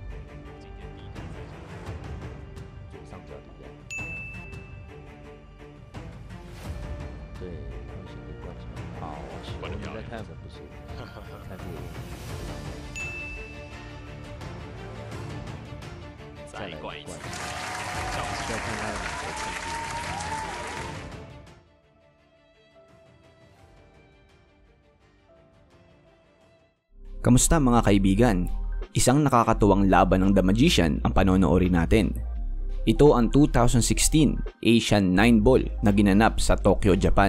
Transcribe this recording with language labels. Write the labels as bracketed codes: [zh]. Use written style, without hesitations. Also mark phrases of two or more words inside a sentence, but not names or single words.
[zh] 左上角地带，对，他们选择灌球，好球，你在看什么？不是，看这个。再灌一次，再看他的哪个程度。 [tl] Kamusta mga kaibigan? Isang nakakatuwang laban ng The Magician ang panonoorin natin. Ito ang 2016 Asian 9 Ball na ginanap sa Tokyo, Japan.